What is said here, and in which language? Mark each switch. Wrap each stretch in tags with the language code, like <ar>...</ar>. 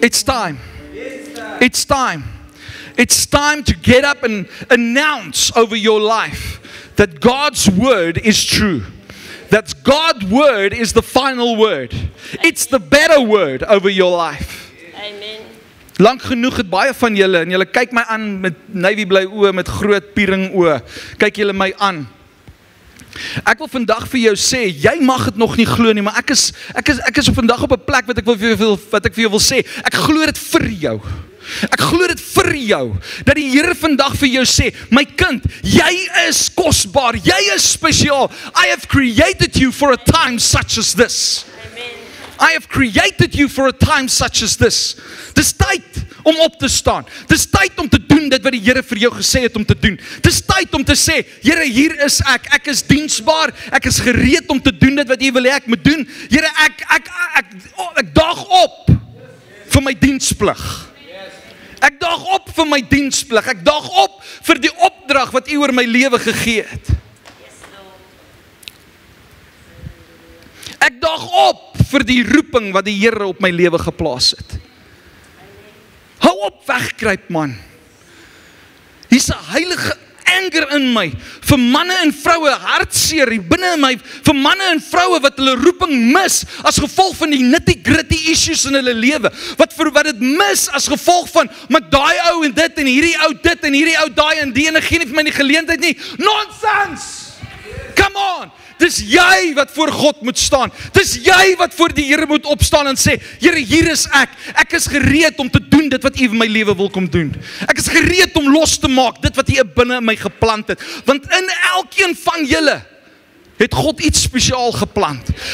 <en>It's time. It's time. It's time to get up and announce over your life that God's word is true. That God's word is the final word. It's the better word over your life. Amen.</en> <af>Lang genoeg het baie van julle en julle kyk my aan met navy blue oë, met groot piering oë. Kyk julle my aan. Ek wil vandag vir jou sê, jy mag dit nog nie glo nie, maar ek is vandag op 'n plek wat ek vir jou wil sê. Ek glo dit vir jou. Ek glo dit vir jou, dat die Here vandag vir jou sê, my kind, jy is kosbaar, jy is spesiaal.</af> <en>I have created you for a time such as this. Amen. I have created you for a time such as this.</en> <af>Dis tyd om op te staan. Dis tyd om te doen dit wat die Here vir jou gesê het om te doen. Dis tyd om te sê, Here, hier is ek. Ek is diensbaar. Ek is gereed om te doen dit wat U wil hê ek moet doen. Here, ek daag op vir my diensplig. Ek daag op vir my diensplig. Ek daag op vir die opdrag wat U oor my lewe gegee het. Ek daag op vir die roeping wat die Here op my lewe geplaas het. Hou op wegkruip, man. Hier's 'n heilige anger in my vir manne en vroue, hartseer hier binne in my, vir manne en vroue wat hulle roeping mis as gevolg van die</af> <en>nitty-gritty issues</en> <af>in hulle lewe, wat dit mis as gevolg van, maar daai ou en dit en hierdie ou dit en hierdie ou daai en die ene gee nie vir my die geleentheid nie. Nonsens!</af> <en>Come on!</en> <af>Dis jy wat voor God moet staan. Dis jy wat voor die Here moet opstaan en sê, Here, hier is ek. Ek is gereed om te doen dit wat U in my lewe wil kom doen. Ek is gereed om los te maak dit wat U binne in my geplant het. Want in elkeen van julle het God iets spesiaal geplant.</af>